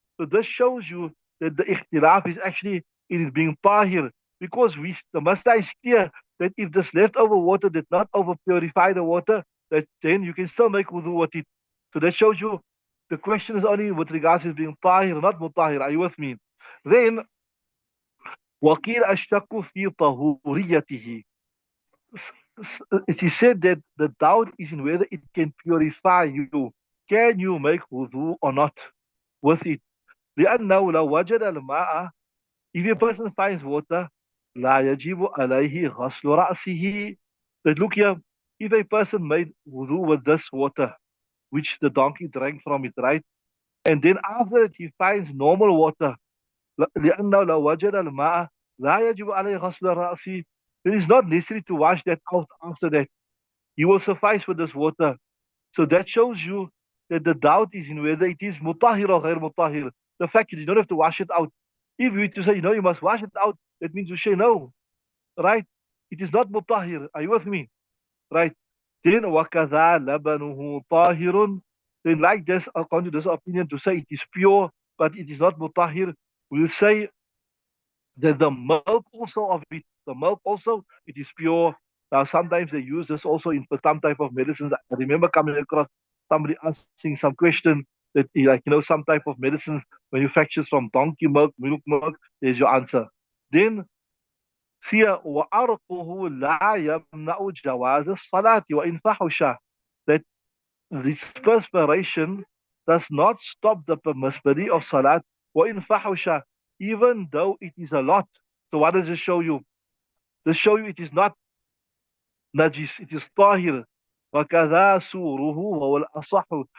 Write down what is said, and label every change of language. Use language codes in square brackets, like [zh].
[en] So this shows you that the ikhtilaf is actually it is being tahir because the Masla is clear that if this leftover water did not over purify the water, that then you can still make wudu with it. So that shows you the question is only with regards to being tahir, not mutahir. Are you with me? [ar] Then وقيل الشك في طهوريته. [en] It is said that the doubt is in whether it can purify you. Can you make wudu or not with it? [ar] لأنه لو وجد الماء, [en] if a person finds water, [ar] لا يجب عليه غسل رأسه. [en] That look here, if a person made wudu with this water, which the donkey drank from it, right? And then after it, he finds normal water. [ar] لأنه لو وجد الماء لا يجب عليه غسل الرأس. [en] It is not necessary to wash that out after that. You will suffice with this water. So that shows you that the doubt is in whether it is mutahir or ghair mutahir. The fact that you don't have to wash it out. If you to say, you must wash it out, that means you say no. Right? It is not mutahir. Are you with me? Right? [ar] Then وَكَذَا لَبَنُهُ طَاهِرٌ. [en] Then like this, according to this opinion, to say it is pure, but it is not mutahir, we'll say that the milk also of it, the milk also, it is pure. Now, sometimes they use this also in for some type of medicines. I remember coming across somebody asking some question that, like, some type of medicines manufactured from donkey milk, there's your answer. [ar] Then, سيا وعرقه لا يمنع جواز الصلاة وإن فحش. [en] That this perspiration does not stop the permissibility of salat [ar] وإن فحش, [en] even though it is a lot. So what does it show you? This show you it is not najis, it is tahir. [ar] وَكَذَا سُورُهُ وَهُوَ الْأَصَحُ.